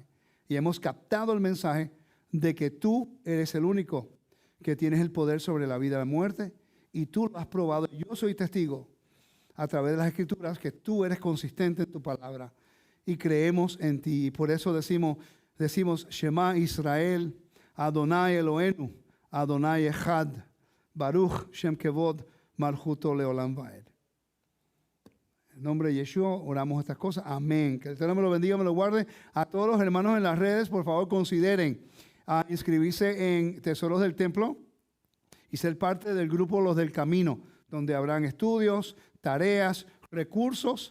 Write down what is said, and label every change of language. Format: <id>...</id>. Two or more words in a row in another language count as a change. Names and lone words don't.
<es>Y hemos captado el mensaje de que tú eres el único que tienes el poder sobre la vida y la muerte, y tú lo has probado. Yo soy testigo a través de las Escrituras que tú eres consistente en tu palabra y creemos en ti. Y por eso decimos</es> <he>שמע ישראל אדוני אלוהינו אדוני אחד ברוך שם כבוד מלכותו לעולם ועד.</he> <es>En nombre de Yeshua oramos estas cosas. Amén. Que el Señor me lo bendiga, me lo guarde. A todos los hermanos en las redes, por favor, consideren inscribirse en Tesoros del Templo y ser parte del grupo Los del Camino, donde habrán estudios, tareas, recursos.</es>